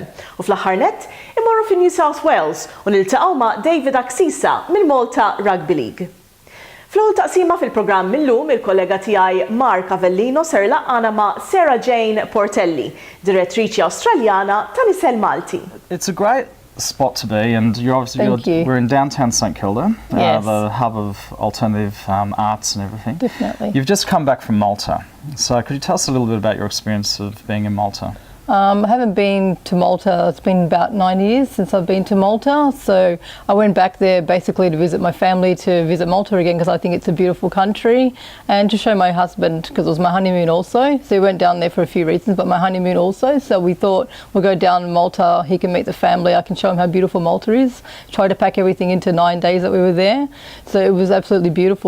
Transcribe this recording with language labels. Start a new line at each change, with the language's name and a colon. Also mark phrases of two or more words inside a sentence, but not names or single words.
Maltese: U fl-aħħar nett imorru fin New South Wales u niltaqgħu ma' David Aksisa mill-Malta Rugby League. Fl-ewwel taqsima fil-programm illum il-kollega tiegħi Mark Avellino ser laqgħana ma' Sarah Jayne Portelli, direttriċi Awstraljana tal-Isel Malti.
English: It's a great spot to be, and we're in downtown St Kilda, Yes. the hub of alternative arts and everything. Definitely. You've just come back from Malta, so could you tell us a little bit about your experience of being in Malta? I haven't been to Malta, it's been about 9 years since I've been to Malta, so I went back there basically to visit my family, to visit Malta again because I think it's a beautiful country, and to show my husband because it was my honeymoon also, so we went down there for a few reasons, but my honeymoon also, so we thought we'll go down to Malta, he can meet the family, I can show him how beautiful Malta is, try to pack everything into 9 days that we were there, so it was absolutely beautiful.